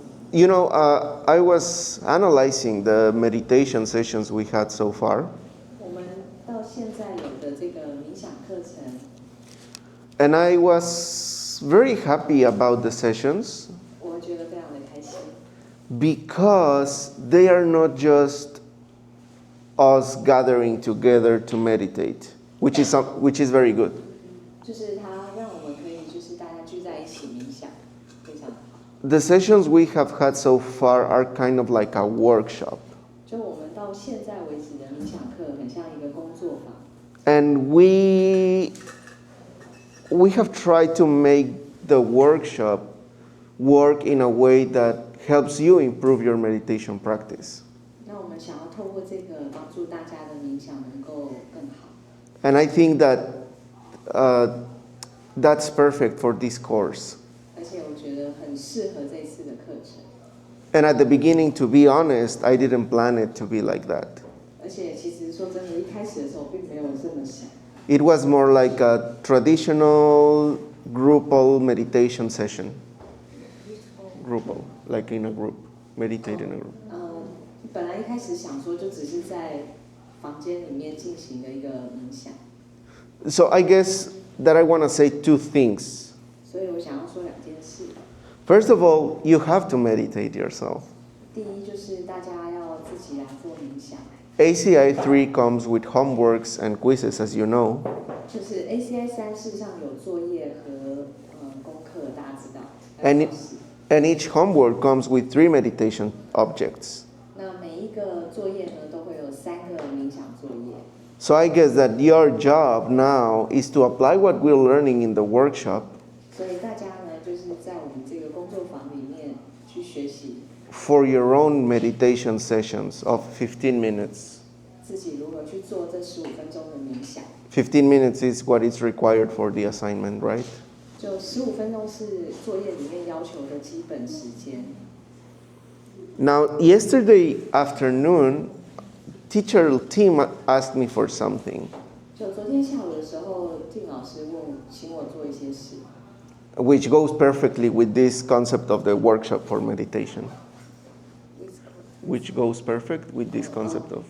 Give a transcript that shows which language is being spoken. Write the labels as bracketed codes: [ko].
[en] I was analyzing the meditation sessions we had so far. [zh] 我们到现在有的这个冥想课程。 [en] And I was very happy about the sessions. [zh] 我觉得非常的开心。 [en] Because they are not just us gathering together to meditate, which is very good. [zh] 就是它让我们可以就是大家聚在一起冥想，非常好。 [en] The sessions we have had so far are kind of like a workshop. [zh] 就我们到现在为止的冥想课，很像一个工作坊。 [en] And we have tried to make the workshop work in a way that helps you improve your meditation practice. [zh] 那我们想要透过这个帮助大家的冥想能够更好。 [en] And I think that that's perfect for this course. [zh] 而且我觉得很适合这次的课程。 [en] And at the beginning, to be honest, I didn't plan it to be like that. [zh] 而且其实说真的，一开始的时候并没有这么想。 [en] It was more like a traditional groupal meditation session. Groupal, like in a group, meditate in a group. [zh] 本来一开始想说就只是在房间里面进行的一个冥想。 [en] So I guess that I want to say two things. [zh] 所以我想要说两件事。 [en] First of all, you have to meditate yourself. [zh] 第一就是大家要自己来做冥想。 [en] ACI 3 comes with homeworks and quizzes, as you know. [zh] 就是 ACI 3事实上有作业和功课，大家知道。 [en] And each homework comes with 3 meditation objects. [zh] 那每一个作业呢，都会有3个冥想作业。 [en] So I guess that your job now is to apply what we're learning in the workshop. [zh] 所以大家呢，就是在我们这个工作坊里面去学习。 [en] For your own meditation sessions of 15 minutes. [zh] 自己如何去做这15分钟的冥想。 [en] 15 minutes is what is required for the assignment, right? [zh] 就15分钟是作业里面要求的基本时间。 [en] Now, yesterday afternoon, teacher Tim asked me for something. [zh] 就昨天下午的时候，Tim老师请我做一些事。 [en] Which goes perfectly with this concept of the workshop for meditation. Which goes perfect with this concept of.